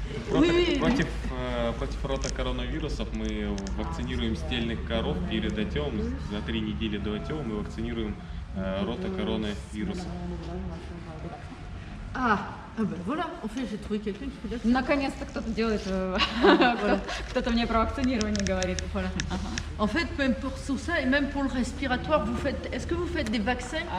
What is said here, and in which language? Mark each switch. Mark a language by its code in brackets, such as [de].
[ru] Против ротокоронавирусов мы вакцинируем стельных коров перед отъемом. За 3 недели до отъема мы вакцинируем ротокоронавирусов. [fr] Ben voilà, en fait, j'ai trouvé quelqu'un qui fait [ru] Наконец-то кто-то делает, кто-то мне про вакцинирование говорит. [fr] Voilà. En fait, même pour tout ça et même pour le respiratoire, est-ce que vous faites des vaccins?